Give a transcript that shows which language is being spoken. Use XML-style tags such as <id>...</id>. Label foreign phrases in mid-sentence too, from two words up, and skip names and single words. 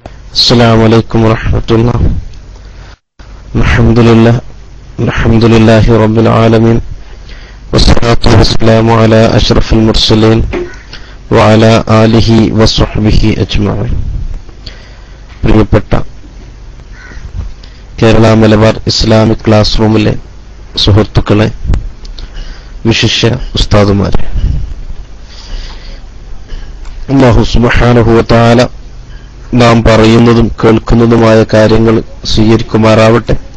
<ar>السلام عليكم ورحمة الله. الحمد لله رب العالمين والصلاة والسلام على أشرف المرسلين وعلى آله وصحبه أجمعين.</ar> <ml>പ്രിയപ്പെട്ട കേരള മലബാർ ഇസ്ലാമിക് ക്ലാസ് റൂമിലെ സുഹൃത്തുക്കളെ, വിശിഷ്യ ഉസ്താദുമാരെ, അല്ലാഹു സുബ്ഹാനഹു വ തആല നാം പറയുന്നതും കേൾക്കുന്നതുമായ കാര്യങ്ങൾ സ്വീകരിക്കുമാറാവട്ടെ.</ml>